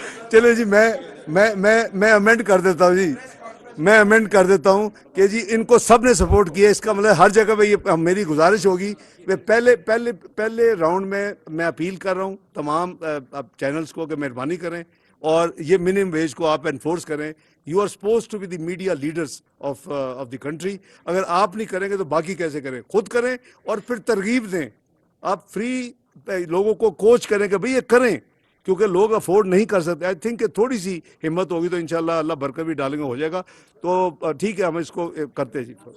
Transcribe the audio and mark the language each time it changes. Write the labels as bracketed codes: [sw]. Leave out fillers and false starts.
[ur] چلے جی میں امینڈ کر دیتا ہوں جی, میں امینڈ کر دیتا ہوں کہ جی ان کو سب نے سپورٹ کیا. اس کا مطلب ہر جگہ پہ یہ میری گزارش ہوگی کہ پہلے راؤنڈ میں اپیل کر رہا ہوں تمام چینلز کو کہ مہربانی کریں اور یہ منیمم ویج کو آپ انفورس کریں. [en] You are supposed to be the media leaders of the country. [ur] اگر آپ نہیں کریں گے تو باقی کیسے کریں؟ خود کریں اور پھر ترغیب دیں. آپ فری لوگوں کو کوچ کریں کہ بھئی یہ کریں, کیونکہ لوگ افورڈ نہیں کر سکتے. [en] I think [ur] کہ تھوڑی سی ہمت ہوگی تو انشاءاللہ اللہ برکت بھی ڈالیں گے, ہو جائے گا. تو ٹھیک ہے, ہم اس کو کرتے جی.